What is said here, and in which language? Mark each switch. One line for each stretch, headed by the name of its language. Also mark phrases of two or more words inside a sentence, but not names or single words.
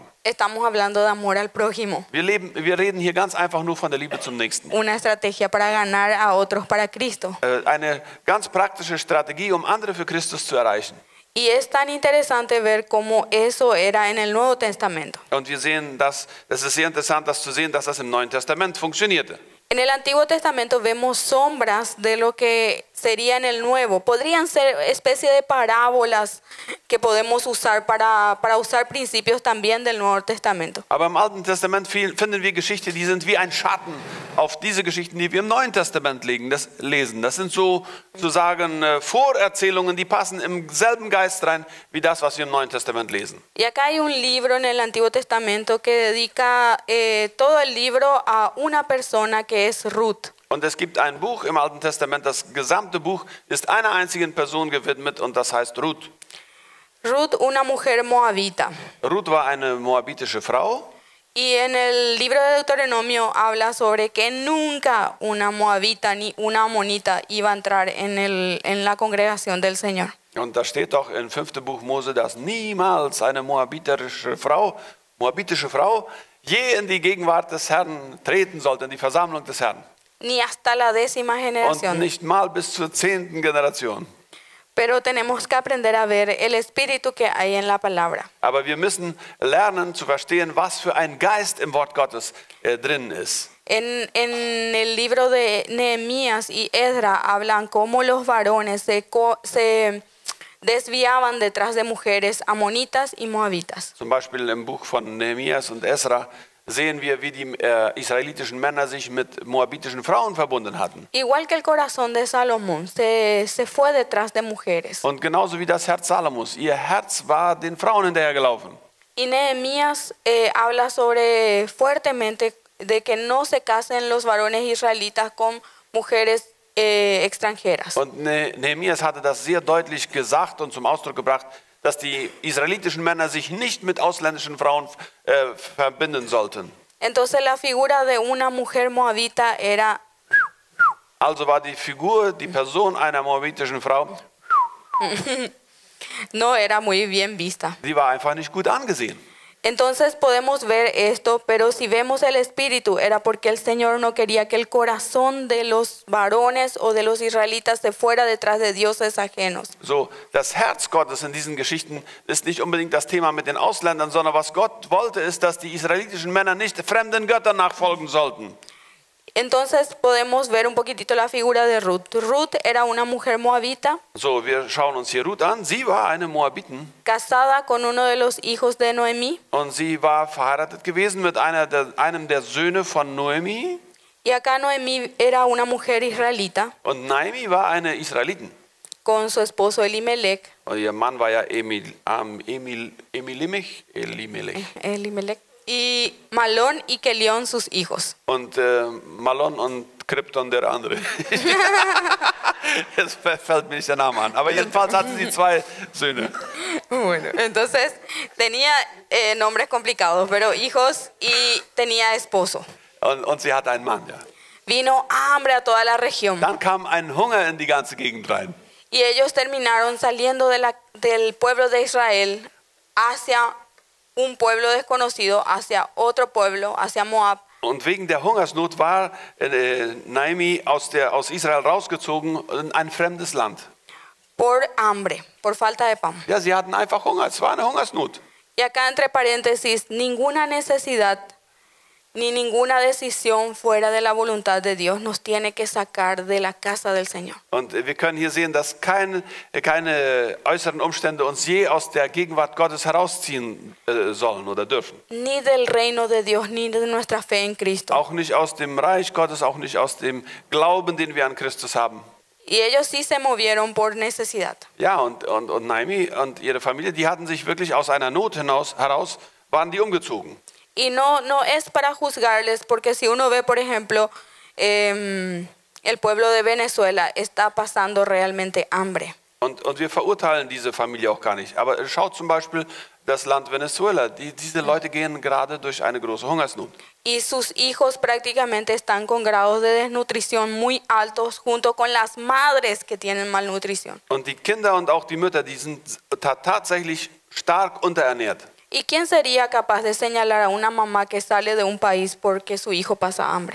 Spanish: Estamos hablando de amor al prójimo.
German: Wir reden hier ganz einfach nur von der Liebe zum Nächsten.
Spanish: Una estrategia para ganar a otros para Cristo.
German: Eine ganz praktische Strategie, um andere für Christus zu erreichen.
Spanish: Y es tan interesante ver cómo eso era en el Nuevo Testamento.
German: Und wir sehen, es ist sehr interessant, das zu sehen, dass das im Neuen Testament funktionierte.
Spanish: En el Antiguo Testamento vemos sombras de lo que sería en el Nuevo. Podrían ser especie de parábolas que podemos usar para usar principios también del Nuevo Testamento.
German: Aber im Alten Testament finden wir Geschichten, die sind wie ein Schatten auf diese Geschichten, die wir im Neuen Testament lesen. Das sind sozusagen Vorerzählungen, die passen im selben Geist rein, wie das, was wir im Neuen Testament lesen.
Spanish: Y acá hay un libro en el Antiguo Testamento que dedica todo el libro a una persona que es Ruth.
German: Und es gibt ein Buch im Alten Testament, das gesamte Buch ist einer einzigen Person gewidmet und das heißt Ruth.
Spanish: Ruth, una mujer moabita.
German: Ruth war eine moabitische Frau.
Spanish: Y en el libro de Deuteronomio habla sobre que nunca una moabita ni una amonita iba a entrar en la congregación del Señor.
German: Und da steht doch im 5. Buch Mose, dass niemals eine moabitische Frau je in die Gegenwart des Herrn treten sollte, in die Versammlung des Herrn.
Spanish: Ni hasta la 10ª
German: Und
Spanish: generación.
German: nicht mal bis zur 10. Generation.
Spanish: Pero tenemos que aprender a ver el espíritu que hay en la palabra.
German: Aber wir müssen lernen zu verstehen, was für ein Geist im Wort Gottes drin ist.
Spanish: En el libro de Nehemías y Esdra hablan cómo los varones se desviaban detrás de mujeres amonitas y moabitas.
German: Zum Beispiel im Buch von Nehemias und Esra sehen wir, wie die israelitischen Männer sich mit moabitischen Frauen verbunden hatten.
Spanish: Igual que el corazón de Salomón, se fue detrás de mujeres.
German: Und genauso wie das Herz Salomos, ihr Herz war den Frauen hinterhergelaufen.
Spanish: Y Nehemías habla fuertemente de que no se casen los varones israelitas con mujeres extranjeras.
German: Und Nehemias hatte das sehr deutlich gesagt und zum Ausdruck gebracht, dass die israelitischen Männer sich nicht mit ausländischen Frauen verbinden sollten.
Spanish: Entonces la figura de una mujer moabita era,
German: Also war die Figur, die Person einer moabitischen Frau,
Spanish: no era muy bien vista.
German: die war einfach nicht gut angesehen.
Spanish: Entonces podemos ver esto, pero si vemos el espíritu, era porque el Señor no quería que el corazón de los varones o de los israelitas se fuera detrás de dioses ajenos.
German: So, das Herz Gottes in diesen Geschichten ist nicht unbedingt das Thema mit den Ausländern, sondern was Gott wollte, ist, dass die israelitischen Männer nicht fremden Göttern nachfolgen sollten.
Spanish: Entonces podemos ver un poquitito la figura de Ruth. Ruth era una mujer moabita,
German: So, wir schauen uns hier Ruth an. Sie war eine Moabitin
Spanish: casada con uno de los hijos de Noemí.
German: und sie war verheiratet gewesen mit einem der Söhne von Noemi.
Spanish: Y acá Noemí era una mujer israelita
German: Und Naomi war eine Israelitin.
Spanish: con su esposo Elimelech.
German: Und ihr Mann war ja Elimelech. Elimelech.
Spanish: Y Malón y Kelión sus hijos.
German: Und Malon und Krypton der andere. Jetzt fällt mir nicht der Name an. Aber jedenfalls hatten sie 2 Söhne.
Spanish: Bueno, entonces tenía nombres complicados, pero hijos y tenía esposo.
German: Und sie hatte einen Mann, ja.
Spanish: Vino hambre a toda la región
German: Dann kam ein Hunger in die ganze Gegend rein.
Spanish: y ellos terminaron saliendo del pueblo de Israel hacia un pueblo desconocido, hacia otro pueblo, hacia Moab.
German: Und wegen der Hungersnot war Naomi aus Israel rausgezogen in ein fremdes Land.
Spanish: Por hambre, por falta de pan.
German: Ja, sie hatten einfach Hunger. Es war eine Hungersnot.
Spanish: Y acá entre paréntesis, ninguna necesidad ni ninguna decisión fuera de la voluntad de Dios nos tiene que sacar de la casa del Señor.
German: Und wir können hier sehen, dass keine äußeren Umstände uns je aus der Gegenwart Gottes herausziehen sollen oder dürfen.
Spanish: Ni del reino de Dios, ni de nuestra fe en Cristo.
German: Auch nicht aus dem Reich Gottes, auch nicht aus dem Glauben, den wir an Christus haben.
Spanish: Y ellos sí se movieron por necesidad.
German: Ja, und Naomi und ihre Familie, die hatten sich wirklich aus einer Not heraus, waren die umgezogen.
Spanish: Y no es para juzgarles, porque si uno ve, por ejemplo, el pueblo de Venezuela está pasando realmente hambre.
German: Und wir verurteilen diese Familie auch gar nicht. Aber schaut zum Beispiel das Land Venezuela. Diese Leute gehen gerade durch eine große Hungersnot.
Spanish: Y sus hijos prácticamente están con grados de desnutrición muy altos, junto con las madres que tienen malnutrición.
German: Und die Kinder und auch die Mütter, die sind tatsächlich stark unterernährt.
Spanish: ¿Y quién sería capaz de señalar a una mamá que sale de un país porque su hijo pasa hambre?